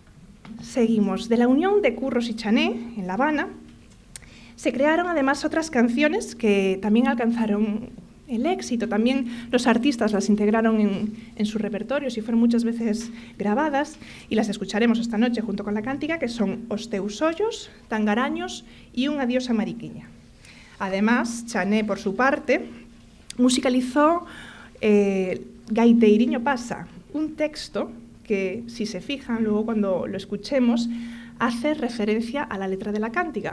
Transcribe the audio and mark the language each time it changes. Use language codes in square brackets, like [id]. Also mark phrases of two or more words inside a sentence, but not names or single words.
[es] De la unión de Curros y Chané, en La Habana, se crearon además otras canciones que también alcanzaron el éxito. También los artistas las integraron en sus repertorios y fueron muchas veces grabadas, y las escucharemos esta noche junto con la cántica, que son Os teus ollos, Tangaraños y Un adiós a Mariquiña. Además, Chané, por su parte, musicalizó Gaiteiriño pasa, un texto que, si se fijan, luego cuando lo escuchemos, hace referencia a la letra de la cántica.